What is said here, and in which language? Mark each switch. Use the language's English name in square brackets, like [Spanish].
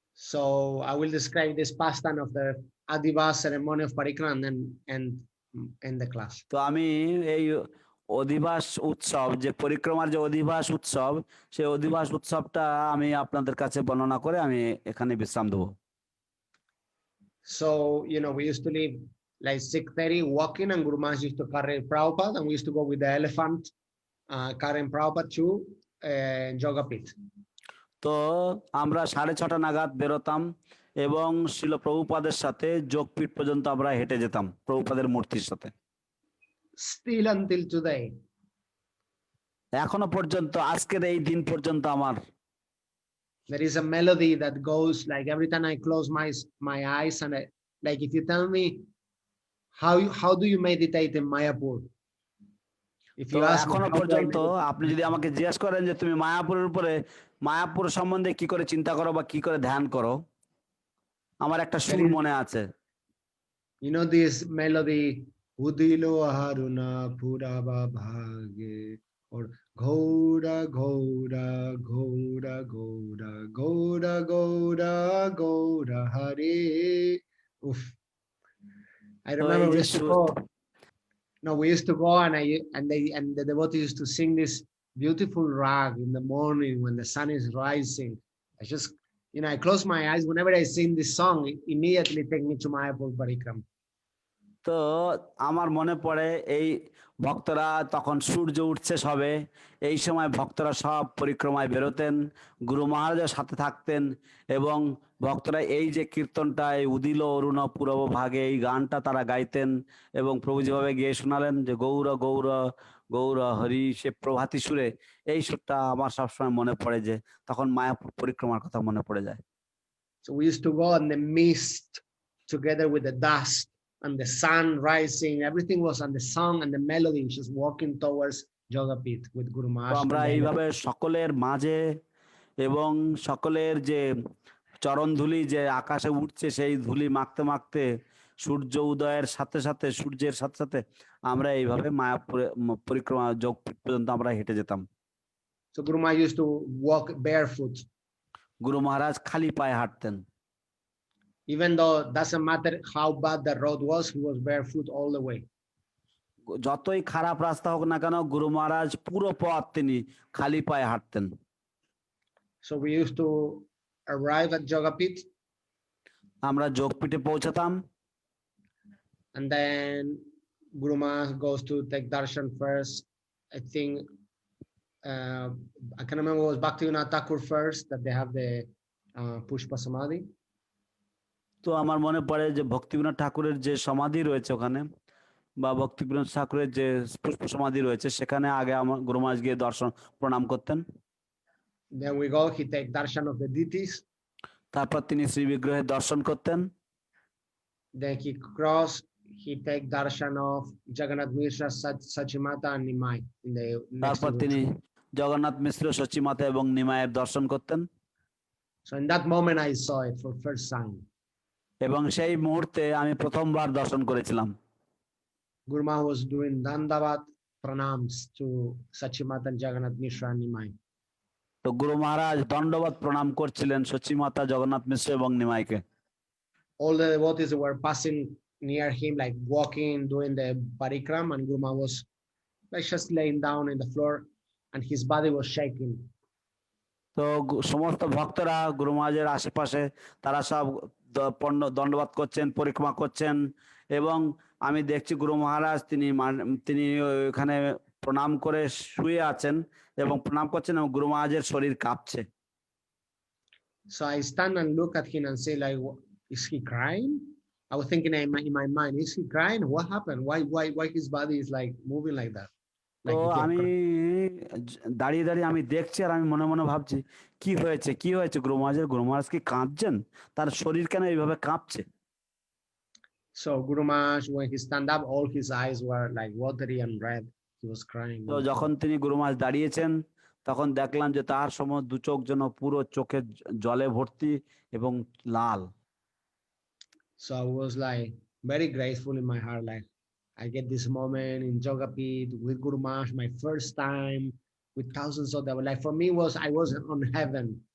[English] So I will describe this pastime of the Adivas ceremony of parikram and in the class. [Bangla] তো আমি এই অধিবাস উৎসব, যে পরিক্রমার যে অধিবাস উৎসব, সেই অধিবাস উৎসবটা আমি আপনাদের কাছে বর্ণনা করে আমি এখানে বিশ্রাম দেবো। [English] So, you know, we used to leave like 6:30 walking, and Guru Maharaj used to carry Prabhupada, and we used to go with the elephant, carrying Prabhupada to Jogapit. [Bangla] তো আমরা 6:30 নাগাদ বেরোতাম এবং শিল প্রভুপাদের সাথে যোগপীঠ পর্যন্ত আমরা হেঁটে যেতাম প্রভুপাদের মূর্তির সাথে। [English] Still until today, [Bangla] এখনো পর্যন্ত, আজকের এই দিন পর্যন্ত আমার [English] there is a melody that goes like every time I close my eyes, and like if you tell me how do you meditate in Mayapur, if you ask me, [Bangla] এখনো পর্যন্ত আপনি যদি আমাকে জিজ্ঞেস করেন যে তুমি মায়াপুরের উপরে, মায়াপুর সম্বন্ধে কি করে চিন্তা করো বা কি করে ধ্যান করো, আমার একটা সুর মনে আছে। [English] You know this melody, Udilo Haruna Purava Bhage, or Gaura Gaura Gaura Gaura Gaura Gaura Gaura Hare. Oof. I remember we used to go. No, we used to go, and the devotees used to sing this beautiful rag in the morning when the sun is rising. I just, you know, I close my eyes whenever I sing this song. It immediately take me to Mayapur Parikram. [Bangla] তো আমার মনে পড়ে এই ভক্তরা তখন সূর্য উঠছে সবে, এই সময় ভক্তরা সব পরিক্রমায় বেরোতেন, গুরু মহারাজের সাথে থাকতেন এবং ভক্তরা এই যে কীর্তনটা এই উদিল অরুণ পূরব ভাগে এই গানটা তারা গাইতেন এবং প্রভু যেভাবে গিয়ে শোনালেন যে গৌর গৌর গৌর হরি সে প্রভাতী সুরে, এই সুরটা আমার সবসময় মনে পড়ে যে তখন মায়াপুর পরিক্রমার কথা মনে পড়ে যায়। [English] So we used to go in the mist together with the dust and the sun rising. Everything was on the song and the melody, just walking towards Jogapit with Guru [Bangla] তো [English] Maharaj. [Bangla] আমরা এইভাবে সকলের মাঝে এবং সকলের যে চরণ ধুলি যে আকাশে উঠছে সেই ধুলি মাখতে মাখতে সূর্য উদয়ের সাথে সাথে সূর্যের সাথে সাথে আমরা এইভাবে মায়াপুরে পরিক্রমা যোগ পর্যন্ত আমরা হেঁটে যেতাম। [English] So Guru Maharaj used to walk barefoot. [Bangla] গুরু মহারাজ খালি পায়ে হাঁটতেন, [English] Even though doesn't matter how bad the road was, he was barefoot all the way. [Bangla] যতই খারাপ রাস্তা হোক না কেন গুরু মহারাজ পুরো পথ তিনি খালি পায়ে হাঁটতেন। [English] So we used to arrive at Jogapit, [Bangla] আমরা যোগপীঠে পৌঁছাতাম, [English] and then Guru Maharaj goes to take darshan first. I think I can't remember, it was Bhaktivinoda Thakur first that they have the Pushpa Samadhi. [Bangla] তো আমার মনে পড়ে যে ভক্তিবিনোদ ঠাকুরের যে সমাধি রয়েছে ওখানে বা ভক্তিবিনোদ ঠাকুরের যে পুষ্প সমাধি রয়েছে সেখানে আগে আমার গুরু মহারাজ গিয়ে দর্শন প্রণাম করতেন। [English] Then we go, he take darshan of the deities. [Bangla] তারপর তিনি শ্রী বিগ্রহের দর্শন করতেন। [English] Then he cross, he take darshan of Jagannath Mishra, Sachimata and Nimai in the next. [Bangla] তারপর তিনি জগন্নাথ মিশ্র, সচিমাতা এবং নিমায়ের দর্শন করতেন। [English] So in that moment I saw it for first time. [Bangla] এবং সেই মুহূর্তে আমি প্রথমবার দর্শন করেছিলাম। [English] Guru Maharaj was doing Dandavat pranams to Sachimata and Jagannath Mishra and Nimai. [Bangla] তো গুরু মহারাজ দণ্ডবত প্রণাম করছিলেন সচিমাতা, জগন্নাথ মিশ্র এবং নিমাইকে। [English] All the devotees were passing near him, like walking, doing the parikram, and Guru Maharaj was like just laying down in the floor and his body was shaking. [Bangla] তো সমস্ত ভক্তরা গুরু মহারাজের আশেপাশে তারা সব দণ্ডবাদ করছেন, পরিক্রমা করছেন এবং আমি দেখছি গুরু মহারাজ তিনি ওখানে প্রণাম করে শুয়ে আছেন এবং প্রণাম করছেন এবং গুরু মহারাজের শরীর কাঁপছে। [English] So I stand and look at him and say, like, is he crying? I was thinking in my mind, is he crying? What happened? Why his body is like moving like that? [Bangla] তো আমি দাঁড়িয়ে দাঁড়িয়ে আমি দেখছি আর আমি মনে মনে ভাবছি কি হয়েছে গুরু মহারাজের, গুরু মহারাজ কি কাঁদছেন, তার শরীর কেন এইভাবে কাঁপছে। [English] So Guru Maharaj, when he stand up, all his eyes were like watery and red. He was crying. [Bangla] তো যখন তিনি গুরু মহারাজ দাঁড়িয়েছেন তখন দেখলাম যে তার সময় দু চোখ যেন পুরো চোখে জলে ভর্তি এবং লাল। [English] So I was like very grateful in my heart, like I get this moment in Jogapit with Guru Maharaj, my first time with thousands of them. Like for me I was on heaven.